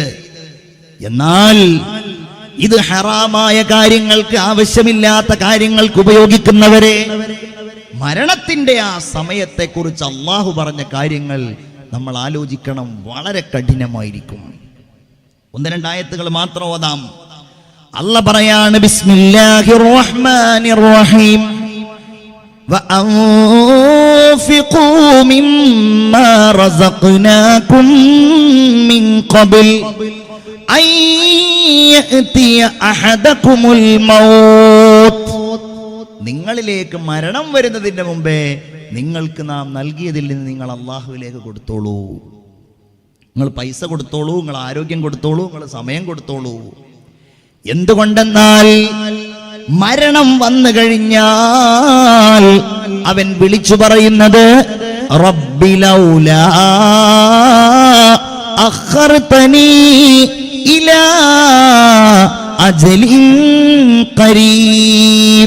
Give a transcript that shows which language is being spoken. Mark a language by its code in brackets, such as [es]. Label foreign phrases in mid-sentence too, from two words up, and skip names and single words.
[ml] എന്നാൽ ഇത് ഹറാമായ കാര്യങ്ങൾക്ക്, ആവശ്യമില്ലാത്ത കാര്യങ്ങൾക്ക് ഉപയോഗിക്കുന്നവരെ, മരണത്തിന്റെ ആ സമയത്തെക്കുറിച്ച് അള്ളാഹു പറഞ്ഞ കാര്യങ്ങൾ നമ്മൾ ആലോചിക്കണം. വളരെ കഠിനമായിരിക്കും. 1-2 ആയത്തുകൾ മാത്രം ഓതാം. അല്ലാഹ് പറയാണ്, [ar] بسم الله الرحمن الرحيم, وأنفقوا مما رزقناكم من قبل أن يأتي أحدكم الموت. [ml] നിങ്ങളിലേക്ക് മരണം വരുന്നതിന്റെ മുമ്പേ നിങ്ങൾക്ക് നാം നൽകിയതിൽ നിന്ന് നിങ്ങൾ അള്ളാഹുവിലേക്ക് കൊടുത്തോളൂ. നിങ്ങൾ പൈസ കൊടുത്തോളൂ, നിങ്ങൾ ആരോഗ്യം കൊടുത്തോളൂ, നിങ്ങൾ സമയം കൊടുത്തോളൂ. എന്തുകൊണ്ടെന്നാൽ മരണം വന്നു കഴിഞ്ഞാൽ അവൻ വിളിച്ചു പറയുന്നത്, [ar] رب لولا أخرتني إلى أجل قريب.